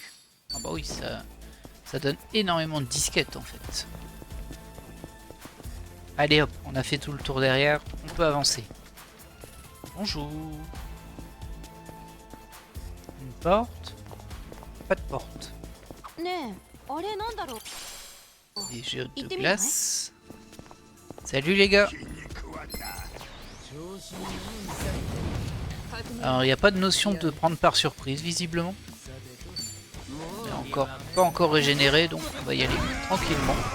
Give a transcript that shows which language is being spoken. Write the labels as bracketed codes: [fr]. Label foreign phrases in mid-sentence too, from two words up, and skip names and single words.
[fr] Ah bah oui, ça donne énormément de disquettes en fait. Allez hop, on a fait tout le tour derrière, on peut avancer. Bonjour. Une porte? Pas de porte. [ja] ねえあれなんだろう [fr] Des jeux Il de t'est mis, glace. Salut les gars. Alors il n'y a pas de notion de prendre par surprise visiblement. On est encore pas encore régénéré donc on va y aller tranquillement.